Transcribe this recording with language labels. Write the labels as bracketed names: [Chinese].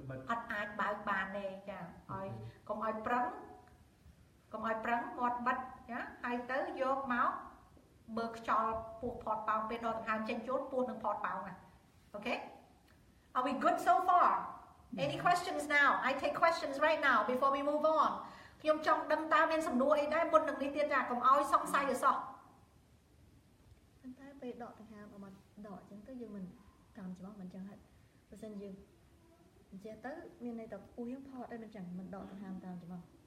[Khmer] អត់អាចបើកបានទេចាឲ្យកុំឲ្យប្រឹងមាត់បិទចាហើយទៅយកមកបើខ្យល់ពោះផតប៉ោងពេលដកដង្ហើមចេញចូលពោះនឹងផតប៉ោងណា Okay? [English] Are we good so far? Any questions now? I take questions right now before we move on. [Khmer] ខ្ញុំចង់ដឹងតើមានសំណួរអីដែរមុននឹងនេះទៀតចាកុំឲ្យសង្ស័យអសោះ តែពេលដកដង្ហើមមកដកអញ្ចឹងទៅយើងមិនកម្មច្រមុះមិនចឹងហិតបើសិនយើងអញ្ចឹងទៅមានន័យថាពោះយើងផតដែរមិនចឹងមិនដកដង្ហើមតាមច្រមុះ